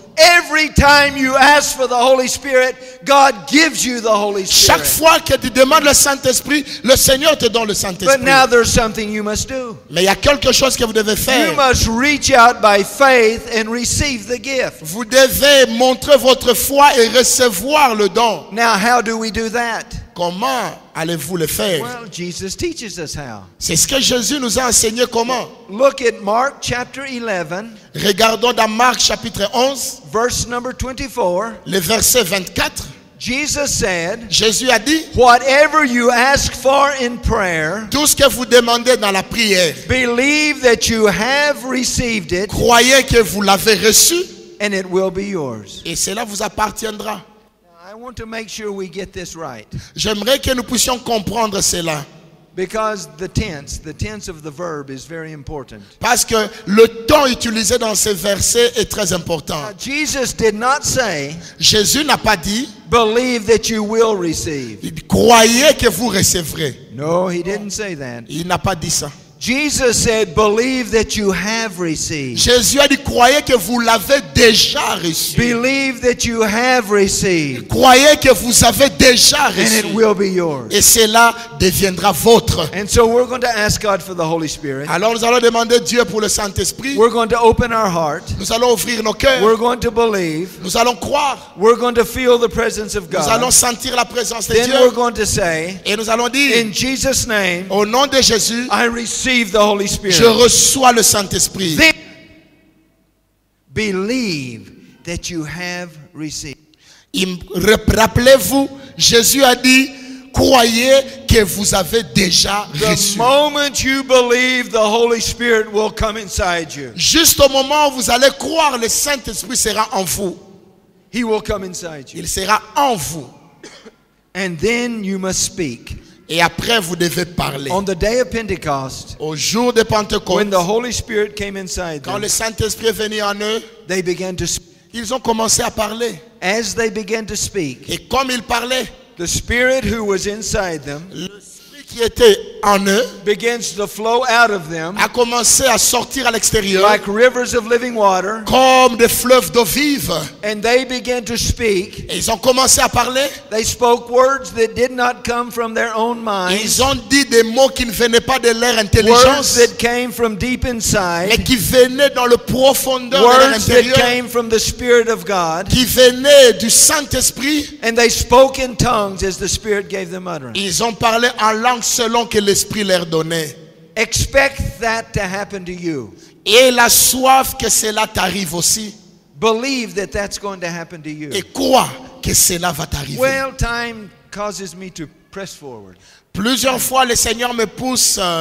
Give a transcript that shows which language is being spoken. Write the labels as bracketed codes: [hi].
[en] Every time you ask for the Holy Spirit, God gives you the Holy [fr] Chaque [en] Spirit. [fr] fois que tu demandes le Saint-Esprit, le Seigneur te donne le [en] But [fr] Saint-Esprit. [en] now there's something you must do. [fr] Mais il y a quelque chose que vous devez [en] You [fr] faire. [en] must reach out by faith and receive the gift. [fr] Vous devez montrer votre foi et recevoir le don. [en] Now, how do we do that? [fr] Comment allez-vous le faire? [en] Well, Jesus teaches us how. [fr] C'est ce que Jésus nous a enseigné comment. [en] Look at Mark chapter 11, [fr] Regardons dans Marc chapitre 11, [en] verse number 24. [fr] le verset 24. [en] Jesus said, [fr] Jésus a dit, [en] whatever you ask for in prayer, [fr] tout ce que vous demandez dans la prière, [en] believe that you have received it, [fr] croyez que vous l'avez reçu [en] and it will be yours. [fr] et cela vous appartiendra. [en] I want to make sure we get this right, [fr] J'aimerais que nous puissions comprendre cela. [en] because the tense of the verb is very important. [fr] Parce que le temps utilisé dans ce verset est très important. [en] Now, Jesus did not say, [fr] Jésus n'a pas dit, [en] believe that you will receive. [fr] croyez que vous recevrez. [en] No, he didn't say that. [fr] Il n'a pas dit ça. [en] Jesus said, believe that you have received. [fr] Jésus a dit, croyez que vous l'avez déjà reçu. [en] Believe that you have received, [fr] Croyez que vous avez déjà [en] and it [fr] reçu. [en] will be yours. [fr] Et cela deviendra vôtre. [en] And so we're going to ask God for the Holy Spirit. [fr] Alors nous allons demander Dieu pour le Saint-Esprit. [en] We're going to open our heart. [fr] Nous allons ouvrir nos cœurs. [en] We're going to believe. [fr] Nous allons croire. [en] We're going to feel the presence of [fr] Nous allons [en] God. [fr] sentir la présence de [en] Then we're [fr] Dieu. [en] going to say, [fr] Et nous allons dire, [en] in Jesus' name, [fr] au nom de Jésus, [en] I receive the Holy [fr] je [en] Spirit. [fr] reçois le Saint-Esprit. [en] Then believe that you have received. [fr] Rappelez-vous, Jésus a dit, croyez que vous avez déjà [en] The [fr] reçu. [en] moment you believe, the Holy Spirit will come inside you. [fr] Juste au moment où vous allez croire, le Saint-Esprit sera en vous. [en] He will come inside you. [fr] Il sera en vous. [en] And then you must speak. [fr] Et après, vous devez parler. [en] On the day of Pentecost, [fr] Au jour de Pentecôte, [en] when the Holy Spirit came inside [fr] quand [en] them, [fr] le Saint-Esprit est venu en eux, [en] they began to speak. [fr] ils ont commencé à parler. [en] As they began to speak, [fr] Et comme ils parlaient, [en] the Spirit who was inside them [fr] l'Esprit qui était en eux [en] begins to flow out of them [fr] a commencé à sortir à l'extérieur [en] like rivers of living water, [fr] comme des fleuves d'eau vive. [en] and they began to speak. [fr] Et ils ont commencé à parler. [en] They spoke words that did not come from their own minds, [fr] Ils ont dit des mots qui ne venaient pas de leur [en] words [fr] intelligence, [en] that came from deep [fr] mais [en] inside, [fr] qui venaient dans le profondeur de leur [en] words that [fr] intérieur, [en] came from the Spirit of God, [fr] qui venaient du Saint-Esprit. [en] and they spoke in tongues as the Spirit gave them utterance. [fr] Ils ont parlé en langue selon que l'Esprit leur donnait. [en] Expect that to happen to you. [fr] Et la soif que cela t'arrive aussi. [en] Believe that that's going to happen to you. [fr] Et crois que cela va t'arriver. [en] Well, time causes me to press forward. [fr] Plusieurs fois, le Seigneur me pousse.